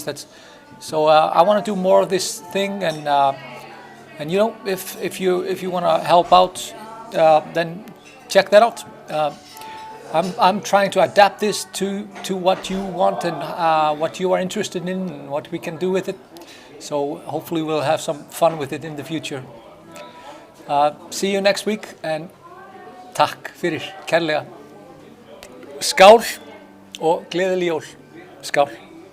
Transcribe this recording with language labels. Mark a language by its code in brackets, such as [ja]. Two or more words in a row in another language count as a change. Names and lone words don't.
[en] So I want to do more of this thing, and you know, if you want to help out, then check that out. I'm trying to adapt this to what you want and what you are interested in and what we can do with it. So hopefully we'll have some fun with it in the future. See you next week, and [is] takk fyrir kærlega. Skál og gleðileg jól. Skál.